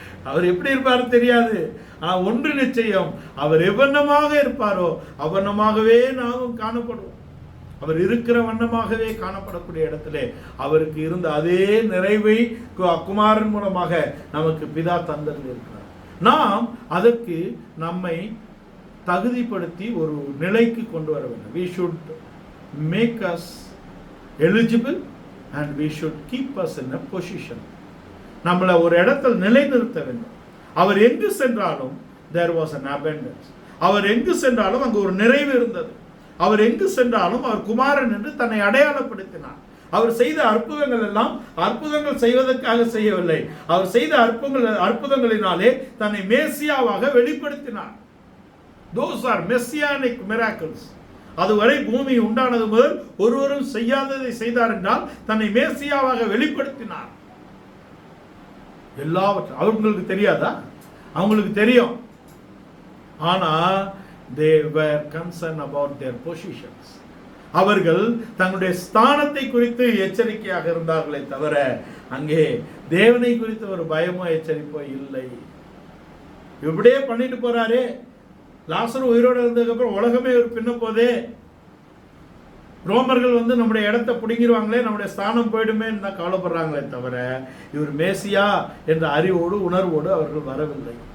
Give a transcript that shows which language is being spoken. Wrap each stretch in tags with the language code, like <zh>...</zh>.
<ta>அவர் எப்படி இருப்பாரு தெரியாது, ஒன்று நிச்சயம், அவர் எவ்வண்ணமாக இருப்பாரோ அவ்வண்ணமாகவே நாமும் காணப்படுவோம். அவர் இருக்கிற வண்ணமாகவே காணப்படக்கூடிய இடத்திலே அவருக்கு இருந்த அதே நிறைவை குமாரன் மூலமாக நமக்கு பிதா தந்தது இருக்கிறார். நாம் அதற்கு நம்மை தகுதிப்படுத்தி ஒரு நிலைக்கு கொண்டு வர வேண்டும்.</ta> <en>We should make us eligible and we should keep us in a position.</en> <ta>நம்மளை ஒரு இடத்தில் நிலைநிறுத்த வேண்டும். அவர் எங்கு சென்றாலும்</ta> <en>there was an abundance.</en> <ta>அவர் எங்கு சென்றாலும் அங்கு ஒரு நிறைவு இருந்தது. அவர் எங்கு சென்றாலும் அவர் குமாரன் என்று தன்னை அடையாளப்படுத்தினார். அவர் செய்த அற்புதங்கள் எல்லாம் அற்புதங்கள் செய்வதற்காக செய்யவில்லை. அவர் செய்த அற்புதங்களினாலே தன்னை மேசியாவாக வெளிப்படுத்தினார்.</ta> <en>Those are messianic miracles.</en> <ta>அதுவரை பூமி உண்டானது முதல் ஒருவரும் செய்யாததை செய்தார் என்றால் தன்னை மேசியாவாக வெளிப்படுத்தினார். எல்லாவற்றும் அவங்களுக்கு தெரியாதா? அவங்களுக்கு தெரியும்.</ta> <en>ஆனா they were concerned about their positions.</en> <ta>அவர்கள் தங்களுடைய ஸ்தானத்தை குறித்து எச்சரிக்கையாக இருந்தார்களே தவிர அங்கே தேவனை குறித்த ஒரு பயமோ எச்சரிப்போ இல்லை. இப்படியே பண்ணிட்டு போறாரே, லாசரு உயிரோடு இருந்ததுக்கு அப்புறம் உலகமே ஒரு பின்ன போதே, ரோமர்கள் நம்முடைய இடத்தை பிடிங்கிருவாங்களே, நம்முடைய ஸ்தானம் போயிடுமே தான் கவலைப்படுறாங்களே தவிர இவர் மேசியா என்ற அறிவோடு உணர்வோடு அவர்கள் வரவில்லை.</ta>